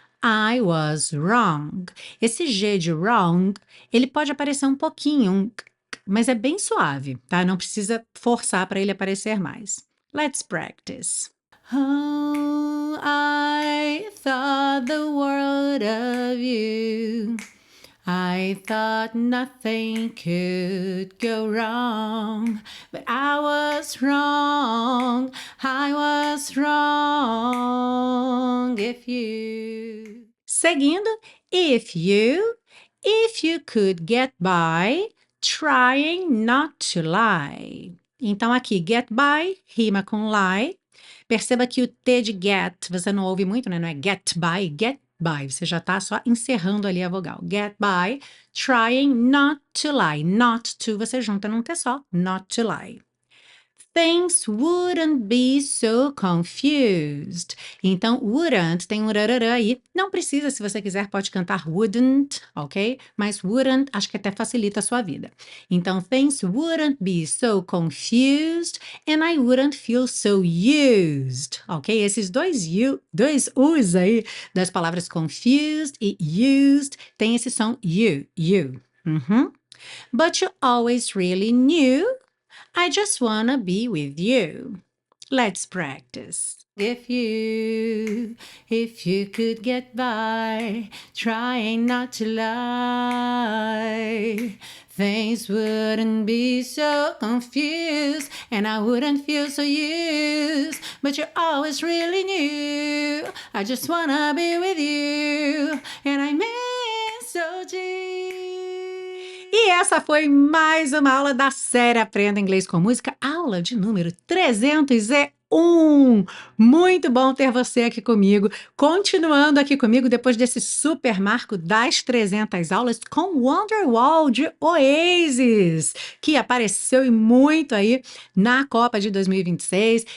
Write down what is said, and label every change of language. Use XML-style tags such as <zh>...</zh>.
<en>I was wrong.</en> <pt>Esse G de wrong, ele pode aparecer um pouquinho, mas é bem suave, tá? Não precisa forçar para ele aparecer mais.</pt> <en>Let's practice. Oh, I thought the world of you. I thought nothing could go wrong, but I was wrong. I was wrong. If you.</en> <pt>Seguindo,</pt> <en>if you could get by trying not to lie.</en> <pt>Então aqui,</pt> <en>get by,</en> <pt>rima com lie. Perceba que o T de get, você não ouve muito, né? Não é</pt> <en>get by,</en> <pt>você já está só encerrando ali a vogal.</pt> <en>Get by, trying not to lie. Not to,</en> <pt>você junta num T só,</pt> <en>not to lie. Things wouldn't be so confused.</en> <pt>Então, wouldn't tem um rarará aí. Não precisa, se você quiser, pode cantar wouldn't, ok? Mas wouldn't, acho que até facilita a sua vida. Então,</pt> <en>things wouldn't be so confused and I wouldn't feel so used, ok?</en> <pt>Esses dois U's aí das palavras confused e used tem esse som you. Uhum.</pt> <en>But you always really knew I just wanna be with you. Let's practice. If you could get by trying not to lie, things wouldn't be so confused and I wouldn't feel so used. But you always really knew I just wanna be with you and I mean so deep.</en> <pt>E essa foi mais uma aula da série Aprenda Inglês com Música, aula de número 301. Muito bom ter você aqui comigo, continuando aqui comigo depois desse super marco das 300 aulas com Wonderwall de Oasis, que apareceu e muito aí na Copa de 2026.</pt>